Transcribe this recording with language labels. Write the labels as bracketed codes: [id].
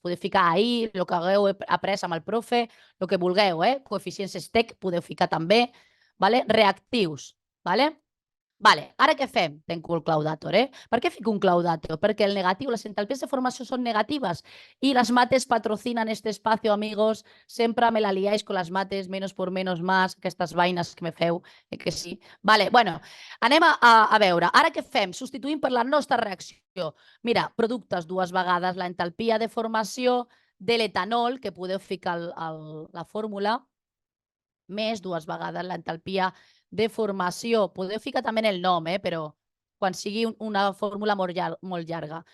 [ca] Podeu ficar AI, el que hagueu après amb el profe, el que vulgueu, coeficients estec, podeu ficar també. Reactius, vale? Vale, ara què fem? Tenco el claudator, Per què fico un claudator? Perquè el negatiu, les entalpies de formació són negatives [es] y las mates patrocinan este espacio, amigos. Sempre me la liáis con las mates, menos por menos más, [ca] aquestes vaines que me feu, [es] que sí. [ca] Vale, bueno, anem a veure. Ara què fem? Substituïm per la nostra reacció. Mira, productes dues vegades la entalpia de formació de l'etanol, que podeu ficar la fórmula, més dues vegades l'entalpia de formació. Podeu ficar també el nom, però quan sigui una fórmula molt llarga.